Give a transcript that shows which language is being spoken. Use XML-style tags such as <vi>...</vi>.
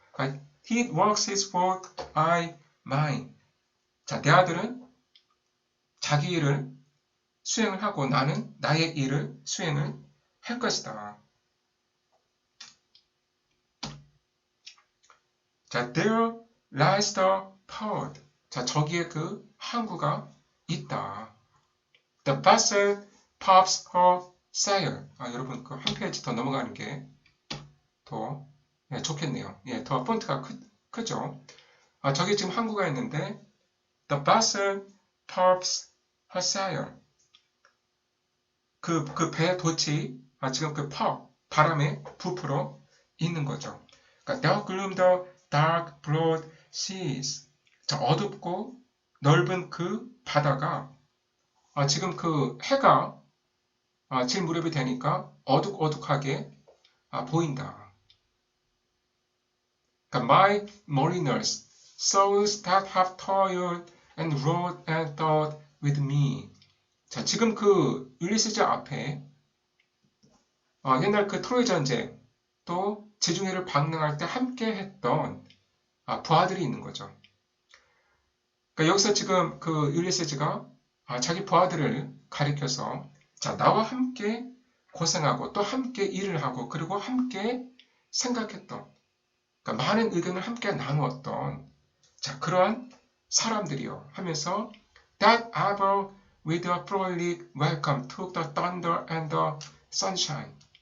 <ko>그러니까</ko> <en>he works his work, I mine.</en> <ko>자, 내 아들은 자기 일을 수행을 하고 나는 나의 일을 수행을 할 것이다. 자,</ko> <en>there lies the port.</en> <ko>자, 저기에 그 항구가 있다.</ko> <en>The vessel pops her sail.</en> <ko>여러분 그 한 페이지 더 넘어가는 게 더 좋겠네요. 더 폰트가 크죠? 저기 지금 항구가 있는데</ko> <en>the vessel pops her sail.</en> <ko>그 배 돛이 지금 그 바람에 부풀어 있는 거죠. 그러니까</ko> <en>there gloom the dark broad seas.</en> <ko>자, 어둡고 넓은 그 바다가 지금 그 해가 질 무렵이 되니까 어둑어둑하게 보인다. 그러니까</ko> <en>my mariners, souls that have toiled and rowed and thought with me.</en> <ko>자, 지금 그 율리시즈 앞에 옛날 그 트로이 전쟁 또 지중해를 방랑할 때 함께 했던 부하들이 있는 거죠. 그러니까 여기서 지금 그 율리시즈가 자기 부하들을 가리켜서 자, 나와 함께 고생하고 또 함께 일을 하고 그리고 함께 생각했던 그러니까 많은 의견을 함께 나누었던 자, 그러한 사람들이요 하면서</ko> <en>that ever with a frolic welcome took the thunder and the sunshine.</en>